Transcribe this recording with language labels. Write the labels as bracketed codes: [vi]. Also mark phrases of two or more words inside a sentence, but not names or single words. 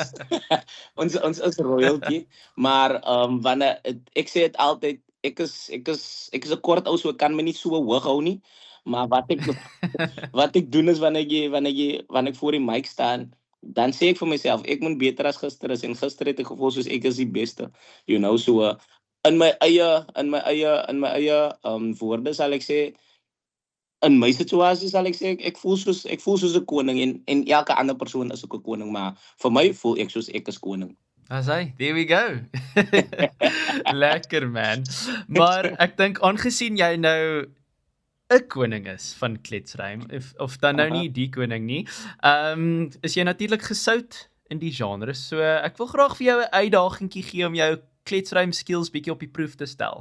[af] ons is royalty, maar wanneer ek sê dit altyd ek is 'n kort ou so ek kan my nie so hoog hou nie, maar wat ek doen is wanneer ek voor die mic staan, dan sê ek vir myself ek moet beter as gister is en gister het ek gevoel soos ek is die beste, [en] you know, [af] so in my eie woorde sal ek sê in my situasie sal ek sê ek voel soos 'n koning en elke ander persoon is ook 'n koning, maar vir my voel ek soos ek is koning. As hy, [en] there we go. [af] Lekker man. Maar ek dink aangesien jy nou 'n koning is van kletsrym of dan nou nie die koning nie, is jy natuurlik gesout in die genre. So ek wil graag vir jou 'n uitdagingkie gee om jou kletsrym skills bietjie op die proef te stel.